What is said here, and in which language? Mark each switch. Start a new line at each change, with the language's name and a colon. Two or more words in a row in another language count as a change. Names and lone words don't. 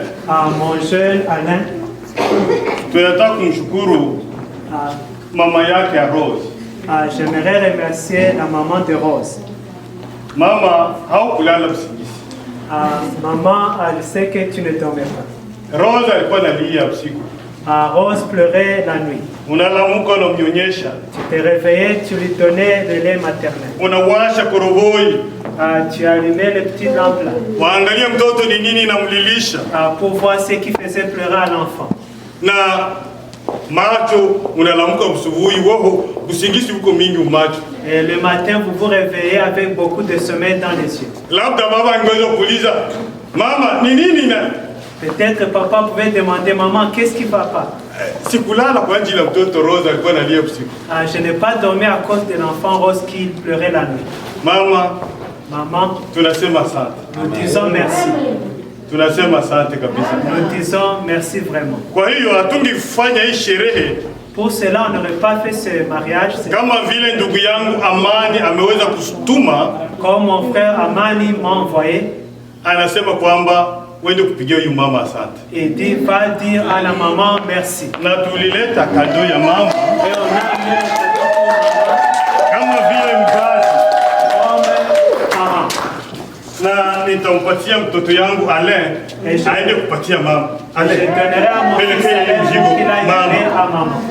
French: Mon jeune Alain.
Swahili: Tunataka kumshukuru mama yake ya Rose.
French: J'aimerais remercier la maman de Rose.
Swahili: Mama, haukulala usingizi.
French: Maman, elle sait que tu ne dormais pas.
Swahili: Rose alikuwa analia usiku.
French: Rose pleurait la nuit.
Swahili: Unalamuka unamnyonyesha.
French: Tu te réveillais, tu lui donnais le lait maternel.
Swahili: Unawasha koroboi.
French: Tu allumais les petites lampes là.
Swahili: Waangalia mtoto ni nini inamlilisha.
French: Pour voir ce qui faisait pleurer à l'enfant.
Swahili: Na macho unalamuka usubuhi wao usingizi uko mingi macho.
French: Et le matin vous vous réveillez avec beaucoup de sommeil dans les yeux.
Swahili: Labda baba angeweza kuuliza Mama, ni nini na?
French: Peut-être papa pouvait demander, maman, qu'est-ce qui va pas?
Swahili: Sikulala kwa ajili ya mtoto Rose alikuwa analia usiku.
French: Je n'ai pas dormi à cause de l'enfant Rose qui pleurait la nuit. Maman,
Swahili: tunasema asante.
French: Nous disons merci.
Swahili: Tunasema asante kabisa.
French: Nous disons merci vraiment.
Swahili: Kwa hiyo hatungefanya hii sherehe.
French: Pour cela, on n'aurait pas fait ce mariage.
Swahili: Kama vile ndugu yangu Amani ameweza kutuma,
French: comme mon frère Amani m'a envoyé,
Swahili: anasema kwamba wende kupigia huyu mama asante.
French: Et dit va dire à la maman merci.
Swahili: Na tulileta kado ya mama. Kama vile mzazi. Na nitampatia mtoto yangu Alain aende kupatia mama. Alain. Pelekea mzigo mama.